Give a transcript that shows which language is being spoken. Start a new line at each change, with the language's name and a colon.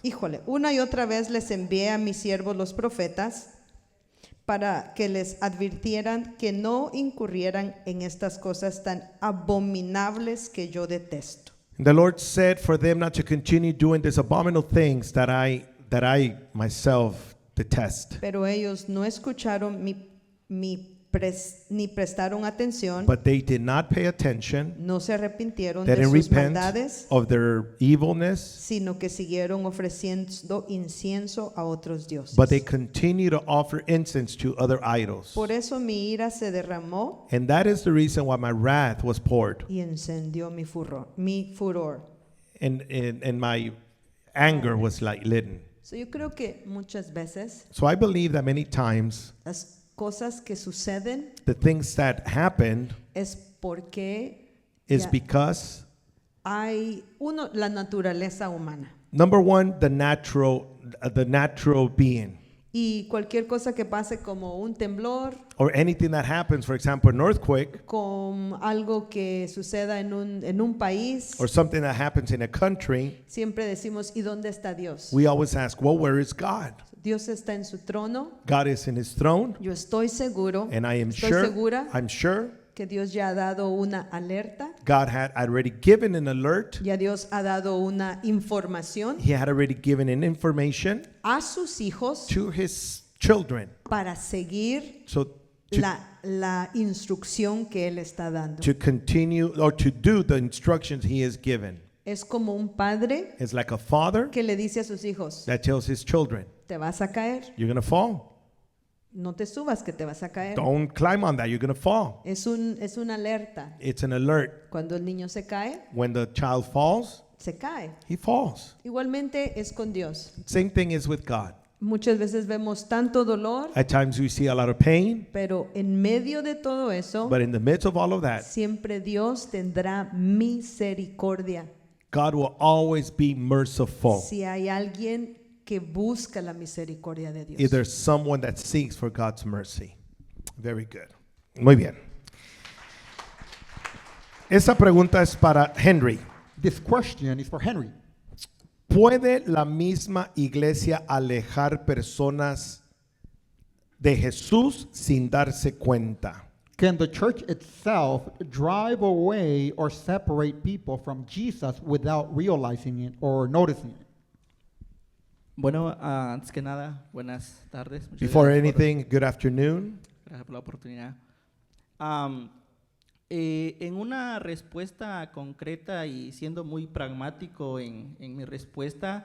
Spanish: Híjole, una y otra vez les envié a mis siervos los profetas para que les advirtieran que no incurrieran en estas cosas tan abominables que yo detesto.
English: And the Lord said for them not to continue doing these abominable things that I myself detest.
Spanish: Pero ellos no escucharon ni prestaron atención,
English: But they did not pay attention.
Spanish: no se arrepintieron
English: They
Spanish: de
English: didn't
Spanish: sus
English: repent
Spanish: maldades,
English: of their evilness,
Spanish: sino que siguieron ofreciendo incienso a otros dioses.
English: but they continue to offer incense to other idols.
Spanish: Por eso mi ira se derramó
English: And that is the reason why my wrath was poured.
Spanish: y encendió mi furor.
English: And my anger was like lit.
Spanish: So yo creo que muchas veces
English: So I believe that many times
Spanish: las cosas que suceden
English: the things that happened
Spanish: es porque
English: is
Spanish: ya
English: because
Spanish: hay la naturaleza humana.
English: number one, the natural being,
Spanish: Y cualquier cosa que pase como un temblor,
English: or anything that happens, for example, an earthquake,
Spanish: con algo que suceda en un país,
English: or something that happens in a country,
Spanish: siempre decimos, ¿y dónde está Dios?
English: we always ask, well, where is God?
Spanish: Dios está en su trono.
English: God is in His throne,
Spanish: Yo estoy seguro,
English: and I am
Spanish: estoy
English: sure,
Spanish: segura
English: I'm sure
Spanish: que Dios ya ha dado una alerta,
English: God had already given an alert.
Spanish: ya Dios ha dado una información
English: He had already given an information
Spanish: a sus hijos
English: to His children.
Spanish: para seguir
English: So to
Spanish: la instrucción que Él está dando.
English: to continue or to do the instructions He has given.
Spanish: Es como un padre
English: It's like a father
Spanish: que le dice a sus hijos,
English: that tells his children,
Spanish: te vas a caer,
English: you're going to fall.
Spanish: no te subas que te vas a caer.
English: Don't climb on that, you're going to fall.
Spanish: Es una alerta.
English: It's an alert.
Spanish: Cuando el niño se cae,
English: When the child falls,
Spanish: se cae.
English: he falls.
Spanish: Igualmente es con Dios.
English: Same thing is with God.
Spanish: Muchas veces vemos tanto dolor,
English: At times we see a lot of pain,
Spanish: pero en medio de todo eso,
English: but in the midst of all of that,
Spanish: siempre Dios tendrá misericordia.
English: God will always be merciful.
Spanish: Si hay alguien que busca la misericordia de
English: If
Spanish: Dios.
English: there's someone that seeks for God's mercy. Very good.
Spanish: Muy bien. Esa pregunta es para Henry.
English: This question is for Henry.
Spanish: ¿Puede la misma iglesia alejar personas de Jesús sin darse cuenta?
English: Can the church itself drive away or separate people from Jesus without realizing it or noticing it?
Spanish: Bueno, antes que nada, buenas tardes. Muchas
English: Before
Spanish: gracias
English: anything, good afternoon.
Spanish: gracias por la oportunidad. En una respuesta concreta y siendo muy pragmático en mi respuesta,